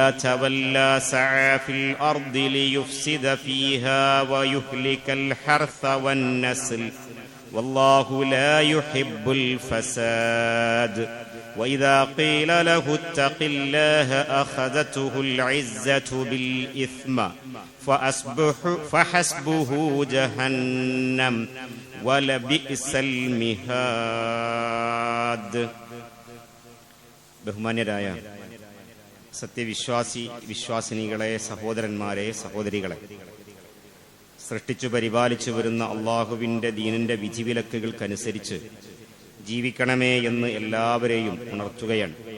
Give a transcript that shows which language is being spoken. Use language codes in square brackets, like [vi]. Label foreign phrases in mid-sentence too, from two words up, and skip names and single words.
[ar] تولى سعى في الأرض ليفسد فيها ويهلك الحرث والنسل والله لا يحب الفساد وإذا قيل له اتق الله أخذته العزة بالإثم فحسبه جهنم ولبئس المهاد. [ml] ബഹുമാന്യരായ വിശ്വാസിനികളെ, സഹോദരന്മാരെ, സഹോദരികളെ, സൃഷ്ടിച്ചു പരിപാലിച്ചു വരുന്ന അള്ളാഹുവിൻ്റെ ദീനിൻ്റെ വിധിവിലക്കുകൾക്കനുസരിച്ച് ജീവിക്കണമേ എന്ന് എല്ലാവരെയും ഉണർത്തുകയാണ്.